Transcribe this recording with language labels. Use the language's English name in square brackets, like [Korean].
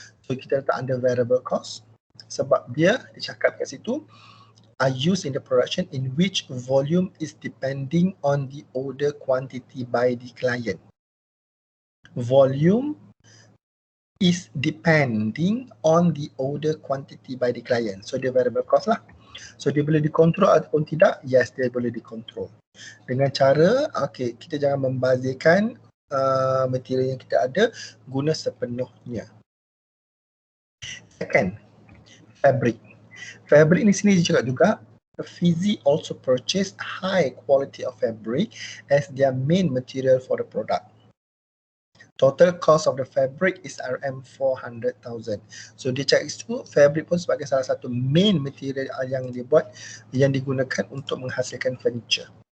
[English] So [Malay] kita letak [English] under variable cost [Malay] sebab dia cakap kat situ [English] are used in the production in which volume is depending on the order quantity by the client. Volume is depending on the order quantity by the client. [Malay] So dia variable cost lah. So dia boleh dikontrol ataupun tidak? Yes, dia boleh dikontrol. Dengan cara, okay, kita jangan membazirkan material yang kita ada, guna sepenuhnya. [English] Second, fabric. Fabric [Malay] ni sini dia cakap juga, [English] Fizi also purchase high quality of fabric as their main material for the product. Total cost of the fabric is RM400,000. [Malay] So dia cakap itu fabric pun sebagai salah satu main material yang dibuat, yang digunakan untuk menghasilkan furniture.